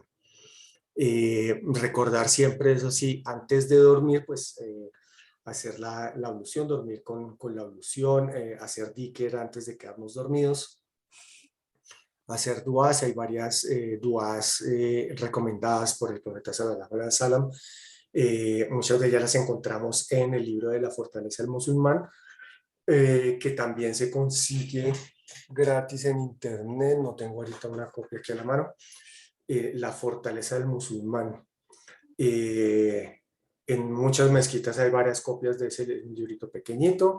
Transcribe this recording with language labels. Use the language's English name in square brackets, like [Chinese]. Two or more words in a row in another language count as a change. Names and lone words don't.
[Spanish] Recordar siempre, eso sí, antes de dormir, pues hacer la ablución, dormir con la ablución, hacer dhikr antes de quedarnos dormidos, hacer duas. Hay varias duas recomendadas por el profeta [Arabic] صلى الله عليه وسلم. [Spanish] Muchas de ellas las encontramos en el libro de la fortaleza del musulmán, que también se consigue gratis en internet. No tengo ahorita una copia aquí a la mano. La fortaleza del musulmán. En muchas mezquitas hay varias copias de ese librito pequeñito.